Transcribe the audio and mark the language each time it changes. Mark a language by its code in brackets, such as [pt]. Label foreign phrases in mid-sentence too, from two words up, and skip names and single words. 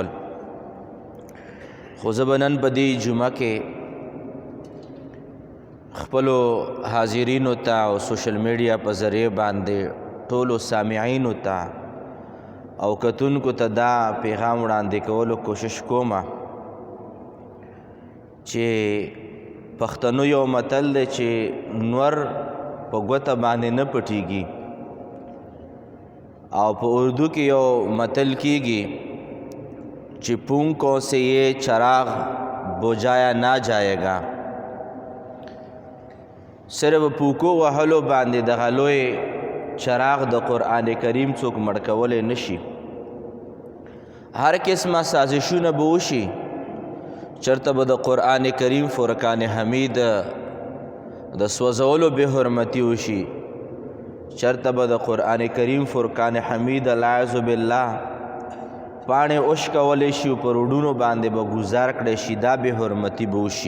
[ps] خو زه به نن په دې جمعه کې خپلو حاضرینو ته او سوشل میډیا په ذریعه باندې ټولو سامعینو ته او کتونکو ته دا پیغام وړاندې کولو کوشش کومه چې پښتنو یو متل دی چې نور په ګوته باندې نه پټیږي او په اردو کې یو متل کیږي چې [ur] پونکوں سے یہ چراغ بجھایا نہ جائے گا. [ps] صرف پوکو وهلو باندې دغه لوی چراغ د قرآن کریم څوک مړ کولی نشي. هر قسمه سازشونه به وشي چرته به د قرآن کریم فرقان حمید د سوځولو بې حرمتي وشي، چرته به د قرآن کریم فرقان حمید [ar] العیاذ بالله [ps] پاڼې اوش کولی شي پر وډونو باندې به ګزار کړی شي، دا بې حرمتي به وشي.